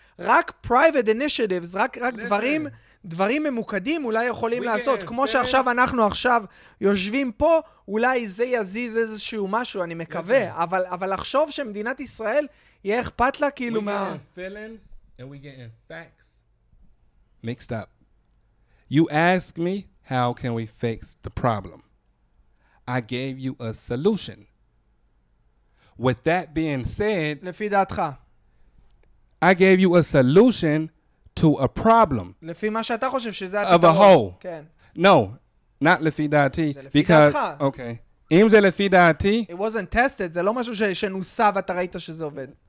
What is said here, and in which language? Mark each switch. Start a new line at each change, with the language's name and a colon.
Hebrew: רק
English: private initiatives,
Hebrew: רק דברים ממוקדים אולי יכולים לעשות. כמו שעכשיו אנחנו עכשיו יושבים פה, אולי זה יזיז איזשהו משהו, אני מקווה. אבל לחשוב שמדינת ישראל יהיה אכפת לה כאילו מה...
English: We getting feelings and we getting facts mixed up. You ask me, how can we fix the problem? I gave you a solution. With that being said,
Hebrew: לפי דעתך.
English: I gave you a solution to a problem.
Hebrew: לפי מה שאתה חושב שזה
English: of a whole.
Hebrew: כן.
English: No, not
Hebrew: לפי דעתי. זה לפי דעתך.
English: Okay.
Hebrew: אם זה לפי דעתי...
English: It wasn't tested,
Hebrew: זה לא משהו שנוסה ואתה ראית שזה עובד.